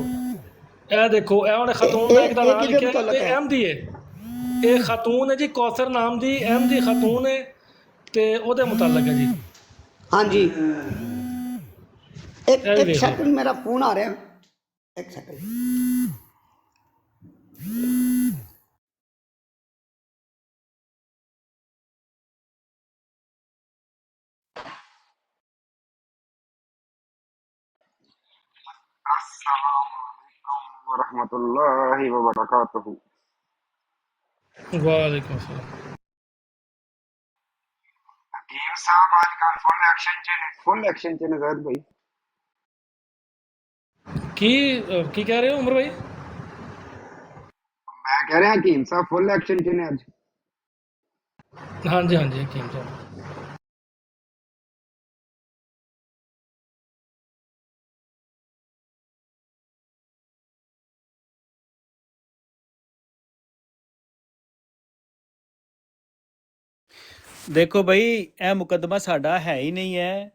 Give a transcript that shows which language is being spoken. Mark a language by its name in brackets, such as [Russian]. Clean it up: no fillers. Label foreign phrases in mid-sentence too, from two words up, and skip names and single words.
[Punjabi] ਇਹ ਦੇਖੋ, ਇਹ ਉਹਨੇ ਖਾਤੂਨ ਦਾ ਇੱਕ ਦਾ ਨਾਮ ਲਿਖਿਆ, ਇਹ ਅਹਿਮਦੀ ਹੈ। ਇਹ ਖਾਤੂਨ ਹੈ ਜੀ, ਕੌਸਰ ਨਾਮ ਦੀ ਅਹਿਮਦੀ ਖਾਤੂਨ ਹੈ, ਤੇ ਉਹਦੇ ਮੁਤਲਕ ਹੈ ਜੀ। ਹਾਂਜੀ, ਇੱਕ ਸੈਕਿੰਡ, ਮੇਰਾ ਫੋਨ ਆ ਰਿਹਾ, ਇੱਕ ਸੈਕਿੰਡ। [Arabic] السلام عليكم ورحمة الله وبركاته. وعليكم السلام. [Punjabi] ਹਕੀਮ ਸਾਹਬ ਆਜਕਲ [English] full action [Punjabi] ਚ ਨੇ ਜ਼ੈਦ ਭਾਈ। [Hindi] की कह रहे हो उमर भाई? [Punjabi] ਮੈਂ ਕਹਿ ਰਿਹਾ ਹਕੀਮ ਸਾਹਬ [English] full action [Punjabi] ਚ ਨੇ ਅੱਜ। ਹਾਂ ਜੀ ਹਕੀਮ ਸਾਹਬ। ਦੇਖੋ ਬਈ, ਇਹ ਮੁਕੱਦਮਾ ਸਾਡਾ ਹੈ ਹੀ ਨਹੀਂ ਹੈ।